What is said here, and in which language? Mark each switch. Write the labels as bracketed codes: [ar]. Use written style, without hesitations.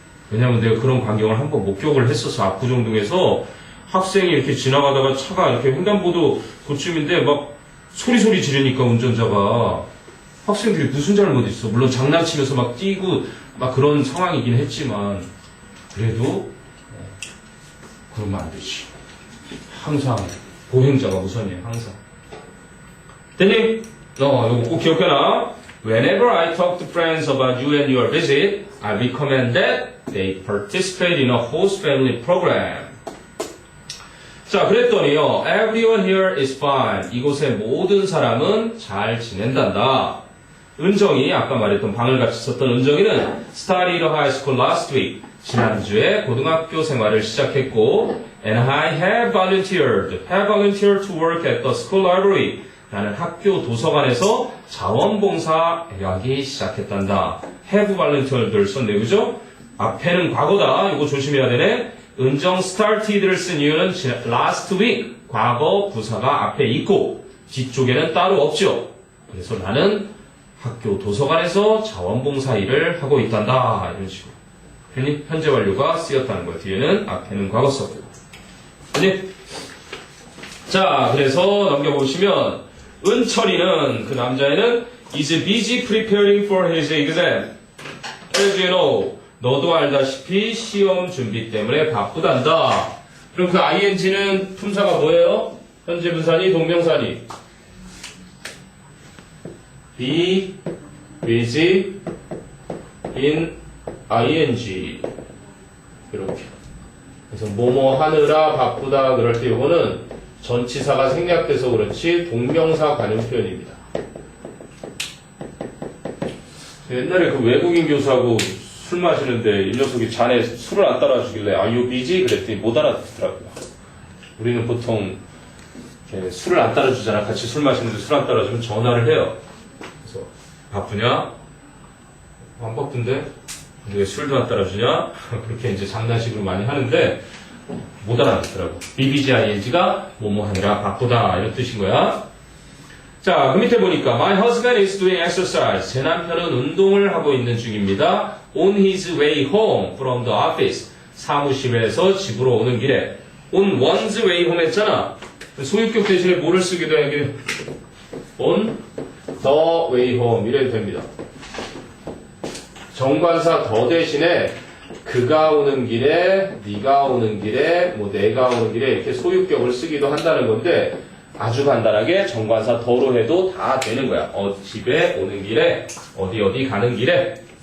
[ko] 왜냐면 내가 그런 광경을 한번 목격을 했어서 압구정동에서 학생이 이렇게 지나가다가 차가 이렇게 횡단보도 도쯤인데 막 소리 지르니까 운전자가 학생들이 무슨 잘못 있어. 물론 장난치면서 막 뛰고 막 그런 상황이긴 했지만 그래도 그러면 안 되지. 항상 보행자가 우선이에요. 항상. 됐니? 요거 꼭 기억해놔. [en] Whenever I talk to friends about you and your visit, I recommend that they participate in a host family program. [ko] 자, 그랬더니요. [en] Everyone here is fine. [ko] 이곳의 모든 사람은 잘 지낸단다. 은정이, 아까 말했던 방을 같이 썼던 은정이는 [en] started high school last week. [ko] 지난주에 고등학교 생활을 시작했고 [en] and I have volunteered to work at the school library. [ko] 나는 학교 도서관에서 자원봉사하기 시작했단다. [en] have volunteered [ko] 를 썼네, 그죠? 앞에는 과거다. 이거 조심해야 되네. 은정 started를 쓴 이유는 [en] last week, [ko] 과거 부사가 앞에 있고 뒤쪽에는 따로 없죠. 그래서 나는 학교 도서관에서 자원봉사 일을 하고 있단다. 이런 식으로. 현재 완료가 쓰였다는 거예요. 뒤에는 앞에는 과거 썼고. 자, 그래서 넘겨보시면 은철이는, 그 남자애는 [en] is busy preparing for his exam. As you know, [ko] 너도 알다시피 시험 준비 때문에 바쁘단다. 그럼 그 ing는 품사가 뭐예요? 현재 분사니 동명사니? be busy in ing 이렇게. 그래서 뭐뭐 하느라 바쁘다 그럴 때 이거는 전치사가 생략돼서 그렇지 동명사 관용 표현입니다. 옛날에 그 외국인 교수하고 술 마시는데 이 녀석이 잔에 술을 안 따라주길래 [en] Are you busy? [ko] 그랬더니 못 알아듣더라고요. 우리는 보통 이렇게 술을 안 따라주잖아. 같이 술 마시는데 술 안 따라주면 전화를 해요. 그래서 바쁘냐? 안 바쁜데? 왜 술도 안 따라주냐? 그렇게 이제 장난식으로 많이 하는데 못 알아듣더라고. BBGING가 뭐뭐 하느라 바쁘다 이런 뜻인 거야. 자, 그 밑에 보니까 [en] My husband is doing exercise. [ko] 제 남편은 운동을 하고 있는 중입니다. [en] On his way home from the office. [ko] 사무실에서 집으로 오는 길에. [en] On one's way home [ko] 했잖아. 소유격 대신에 뭐를 쓰기도 해? [en] On the way home [ko] 이래도 됩니다. 정관사 더 대신에 그가 오는 길에, 네가 오는 길에, 뭐 내가 오는 길에 이렇게 소유격을 쓰기도 한다는 건데 아주 간단하게 정관사 더로 해도 다 되는 거야. 집에 오는 길에, 어디 가는 길에.